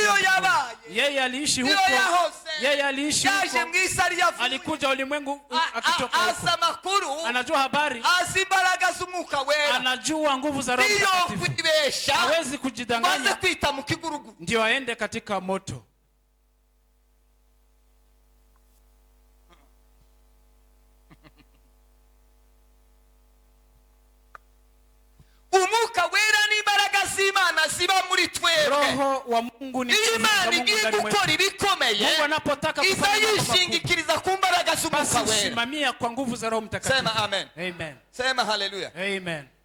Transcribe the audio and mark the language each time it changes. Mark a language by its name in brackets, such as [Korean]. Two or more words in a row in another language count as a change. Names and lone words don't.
[Swahili] Yeye aliishi huko. Yeye aliishi huko. Alikuja ulimwengu akitoka huko. Anajua habari. Anajua nguvu za Roho Mtakatifu. Hawezi kujidanganya. Ndio aende katika moto. [Kinyarwanda] Umuka wera ni imbaraga z'Imana ziba muri twebwe. [Swahili] Roho wa Mungu ni [Kinyarwanda] Imana igiye gukora ibikomeye. [Swahili] Mungu anapotaka kufanya [Kinyarwanda] yishingikiriza ku mbaraga z'Umuka wera. [Swahili] Simamia kwa nguvu za Roho Mtakatifu. Sema amen. Amen. Sema haleluya. Amen.